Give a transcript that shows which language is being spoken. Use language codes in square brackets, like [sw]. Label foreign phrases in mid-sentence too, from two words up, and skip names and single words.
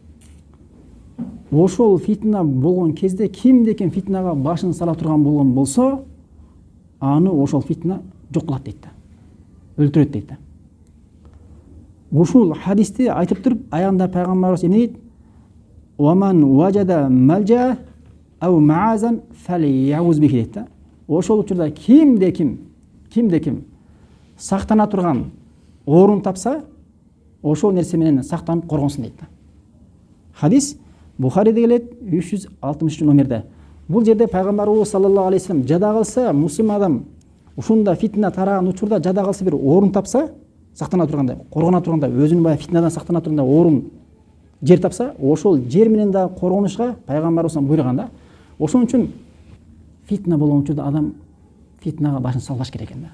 [ky] Ошол фитна болгон кезде кимде ким фитнага башын сала турган болгон болсо, аны ошол фитна жок кылат дейт да. Өлтүрөт дейт да. Ушул хадисти айтып туруп, аягында пайгамбарыбыз эмне дейт? [ar] "ومن وجد ملجأ أو معاذا فليعذ به" [ky] дейт да. Ошол учурда кимде ким сактана турган орун тапса, ошол нерсе менен сактанып коргонсун дейт да. Хадис Бухариде келет 363 номерде. Бул жерде пайгамбарыбыз [ar] صلى الله عليه وسلم [ky] жада калса, мусулман адам ушунда фитна тараган учурда жада калса, бир орун тапса, сактана тургандай, коргона тургандай, өзүнүн баягы фитнадан сактана тургандай орун жер тапса, ошол жер менен да коргонушка пайгамбарыбыз буйруган да. Ошон үчүн фитна болгон учурда адам фитнага башын салбаш керек экен да.